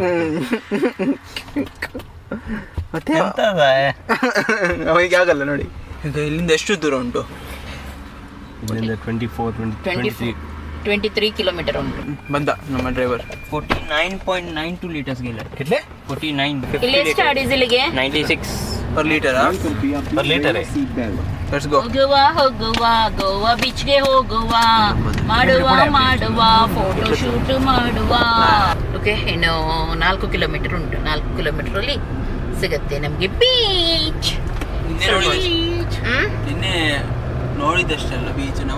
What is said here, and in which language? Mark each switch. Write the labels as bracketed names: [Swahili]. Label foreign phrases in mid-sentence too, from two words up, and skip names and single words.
[Kannada] ಮತ್ತೆ ಅವನಿಗೆ ಆಗಲ್ಲ ನೋಡಿ. ಈಗ ಇಲ್ಲಿಂದ ಎಷ್ಟು ದೂರ ಉಂಟು? 24, 23. 23 ಕಿಲೋಮೀಟರ್ ಉಂಟು. ಬಂದ ನಮ್ಮ ಡ್ರೈವರ್. [Konkani] 49.92 liters गेला. कितले 49. [Kannada] ಇಲ್ಲಿ ಎಷ್ಟು ಡೀಸೆಲ್ಗೆ? 96 [English] per liter. [Hindi] पर लीटर है. [English] let's go. [Kannada] ಹೋಗುವ ಗೋವಾ ಬೀಚ್ಗೆ ಹೋಗುವ, ಮಾಡುವ [English] photo shoot [Kannada] ಮಾಡುವ. ಓಕೆ, ಇನ್ನು 4 ಕಿಲೋಮೀಟರ್ ಉಂಟು. 4 ಕಿಲೋಮೀಟರ್ ಅಲ್ಲಿ ಸಿಗತ್ತೆ ನಮ್ಗೆ ಬೀಚ್. ನಿನ್ನೆ ನೋಡಿದಷ್ಟಲ್ಲ ಬೀಚ್ ನಾವು.